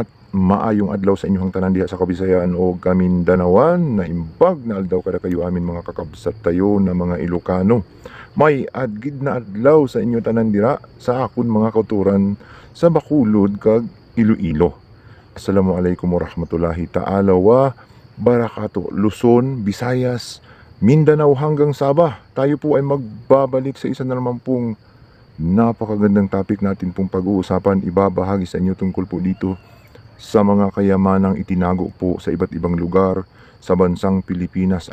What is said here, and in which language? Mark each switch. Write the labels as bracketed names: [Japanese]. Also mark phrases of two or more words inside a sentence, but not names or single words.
[Cebuano] Maayong adlaw sa inyong tanan diha sa Kabisayaan o Kamindanawan. [Iloko] Na imbag na adlaw kada kayo amin mga kakabsat tayo na mga Ilocano. [Hiligaynon] May adgid na adlaw sa inyo tanan dira sa akon mga kauturan sa Bacolod kag Iloilo. [Arabic] السلام عليكم ورحمة الله تعالى وبركاته. [Filipino] Luzon, Visayas, Mindanao hanggang Sabah. Tayo po ay magbabalik sa isa na naman pong napakagandang topic natin pong pag-uusapan. Ibabahagi sa inyo tungkol po dito sa mga kayamanang itinago po sa iba't ibang lugar sa bansang Pilipinas.